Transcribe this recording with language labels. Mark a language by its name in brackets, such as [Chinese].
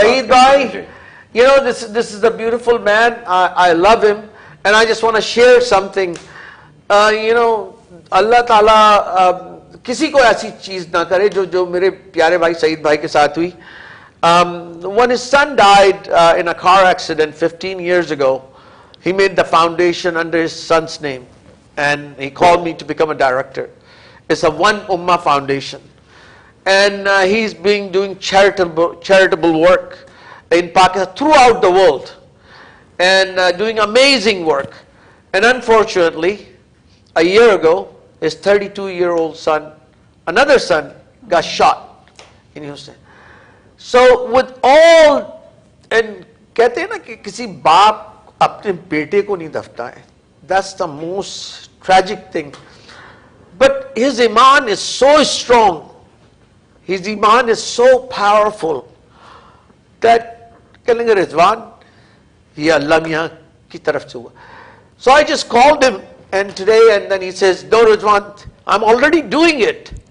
[English] Saeed Bhai, this is a beautiful man. I love him, and I just want to share something. [Hindi] Allah Ta'ala किसी को ऐसी चीज ना करे जो मेरे प्यारे भाई सईद भाई के साथ हुई. [English] When his son died in a car accident 15 years ago, he made the foundation under his son's name, and he called me to become a director. It's a One Ummah Foundation, and he's doing charitable work in Pakistan, throughout the world, and doing amazing work. And unfortunately, a year ago, his 32-year-old son, another son, got shot in Houston. So with all, and [Hindi] कहते हैं ना कि किसी बाप अपने बेटे को नहीं दफता है. [English] That's the most tragic thing. But his iman is so strong, his iman is so powerful that [Hindi] कहेंगे रिजवान ये अल्लाह मियाँ की तरफ से हुआ. [English] So I just called him and then he says, no Rizwan, I'm already doing it.